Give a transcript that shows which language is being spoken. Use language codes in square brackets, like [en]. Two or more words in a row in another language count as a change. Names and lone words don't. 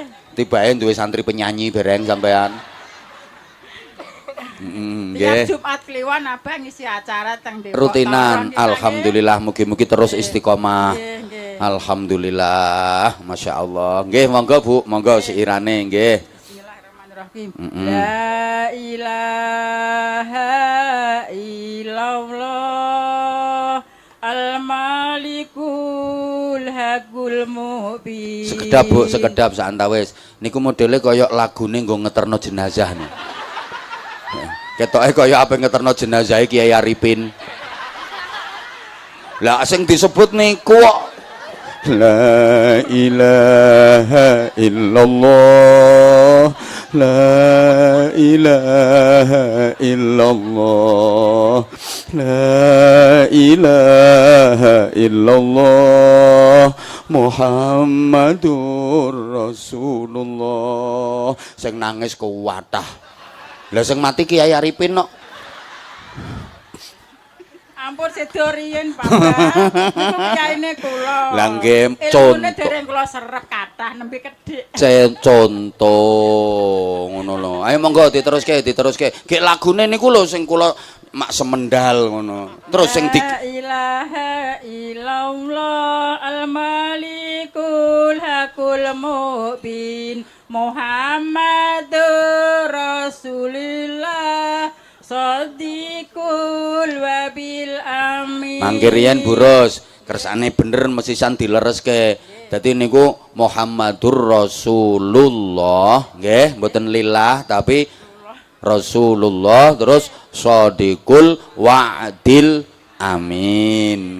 [jv] Tibae duwe santri penyanyi bareng sampean. Tiap Jumat Kliwon Abah ngisi acara teng Depok. Rutinan. Alhamdulillah mugi-mugi terus istiqomah. Nggih. [ar] الحمد لله. ما شاء الله. [jv] Nggih, monggo Bu, monggo siirane nggih. [ar] Bismillahirrahmanirrahim. لا إله إلا الله الملك الحق المبين. [jv] Sekedap sak antawis. Niku modele kaya lagune nggo ngeterno jenazah nih. Ketoke kaya apa ngeterno jenazah Kiai Arifin. Lah sing disebut niku kok [ar] لا إله إلا الله لا إله إلا الله لا إله إلا الله محمد رسول الله. [jv] Sing nangis kuwatah. Lah sing mati Kiai Arifin kok. Ampun sedo riyen Bapak. Niku kiyaine kula. Lah nggih Ilmune dereng kula serep kathah nembe kedhik. Contoh ngono lho. Ayo monggo diteruske. Gek lagune niku lho sing kula mak semendal ngono. Terus sing [ar] لا إله إلا الله الملك صديق الحق المبين محمد رسول الله صديق الوبل الأمين. [jv] Mangke riyen Buros, kersane bener mesisan dilereske. Dadi niku [ar] محمد رسول الله, [jv] nggih, mboten lillah tapi Rasulullah terus [ar] صادق الوعد الأمين.